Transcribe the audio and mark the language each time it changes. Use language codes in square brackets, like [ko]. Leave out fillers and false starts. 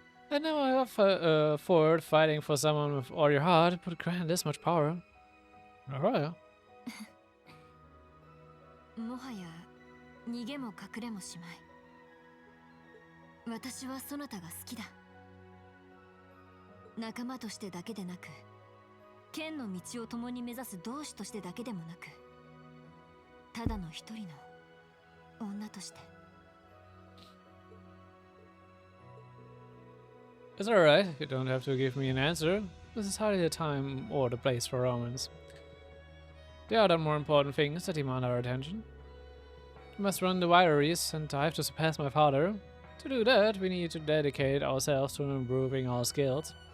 [en] And now I have forward fighting for someone with all your heart, but grant this much power. Alright. [ja] もはや逃げも隠れもしまい。私はそなたが好きだ。仲間としてだけでなく、剣の道を共に目指す同志としてだけでもなく、ただの一人の女として。 [en] It's alright, you don't have to give me an answer. This is hardly the time or the place for romance. There are other more important things that demand our attention. We must run the wineries, and I have to surpass my father. To do that, we need to dedicate ourselves to improving our skills.